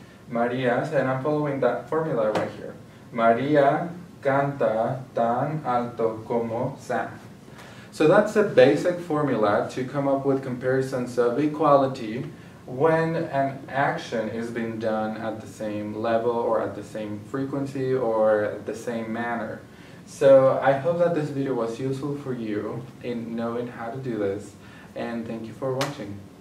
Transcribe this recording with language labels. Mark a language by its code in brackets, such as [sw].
[en] Maria, and I'm following that formula right here. [es] Maria canta tan alto como Sam. [en] So that's a basic formula to come up with comparisons of equality when an action is being done at the same level, or at the same frequency, or the same manner. So I hope that this video was useful for you in knowing how to do this, and thank you for watching.